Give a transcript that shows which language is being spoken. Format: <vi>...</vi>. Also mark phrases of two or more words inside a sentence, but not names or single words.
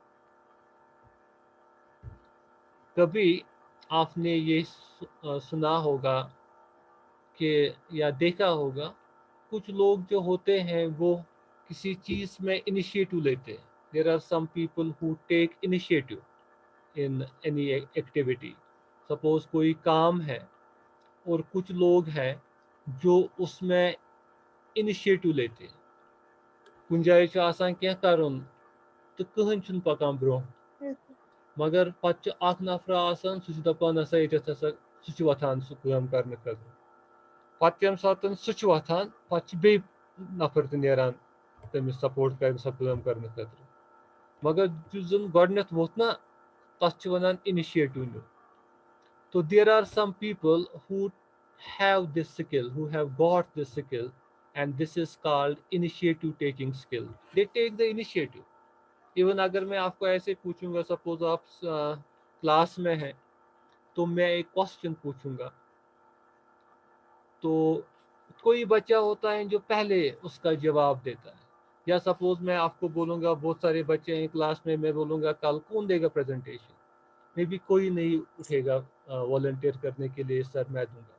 <ur>کبھی آپ نے یہ سنا ہوگا کہ یا دیکھا ہوگا کچھ لوگ جو ہوتے ہیں وہ کسی چیز میں انیشیٹو لیتے ہیں.</ur> <en>There are some people who take initiative in any activity.</en> <ur>سپوز کوئی کام ہے اور کچھ لوگ ہیں جو اس میں انیشیٹو لیتے ہیں.</ur> <ks>کُنہِ جایہِ چھُ آسان کینٛہہ کَرُن تہٕ کٕہٕنۍ چھُنہٕ پَکان برٛونٛہہ مگر پَتہٕ چھُ اکھ نفرا آسان سُہ چھُ دَپان ہسا ییٚتٮ۪تھ ہسا سُہ چھُ وۄتھان سُہ کٲم کرنہٕ خٲطرٕ. پَتہٕ ییٚمہِ ساتہٕ سُہ چھُ وۄتھان پَتہٕ چھِ بیٚیہِ نفر تہِ نیران تٔمِس سپورٹ کرِ سۄ کٲم کرنہٕ خٲطرٕ. مگر یُس زن گۄڈٕنیتھ ووٚتھ نا تَتھ چھِ وَنان اِنِشیٹِو نیُن.</ks> <en>So there are some people who have this skill, who have got this skill, and this is called initiative taking skill. They take the initiative.</en> <ur>ایون اگر میں آپ کو ایسے پوچھوں گا سپوز آپ کلاس میں ہیں تو میں ایک کوشچن پوچھوں گا تو کوئی بچہ ہوتا ہے جو پہلے اس کا جواب دیتا ہے. یا سپوز میں آپ کو بولوں گا بہت سارے بچے ہیں کلاس میں بولوں گا کل کون دے گا پریزنٹیشن میں بھی کوئی نہیں اٹھے گا والنٹیئر کرنے کے لیے سر میں دوں گا.</ur>